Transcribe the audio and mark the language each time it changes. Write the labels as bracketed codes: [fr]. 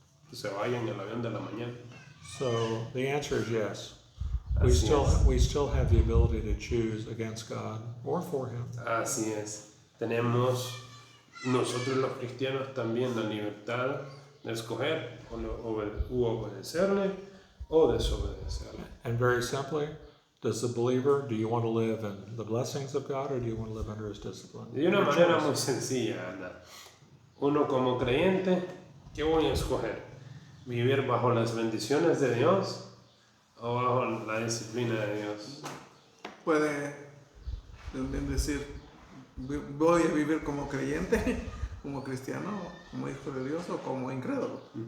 [es] Que se vaya en el avión de la mañana. [en] So the answer is yes. [es] Así es. [en] We still have the ability to choose against God or for Him. [es] Así es. Tenemos nosotros los cristianos también la libertad de escoger o obedecerle o desobedecerle. [en] And very simply, do you want to live in the blessings of God or do you want to live under His discipline? [es] De una [en] Your [es] manera [en] choice. [es] muy sencilla, Ana. Uno como creyente, ¿qué voy a escoger? ¿Vivir bajo las bendiciones de Dios o bajo la disciplina de Dios? Puede también decir, voy a vivir como creyente, como cristiano, como hijo de Dios o como incrédulo.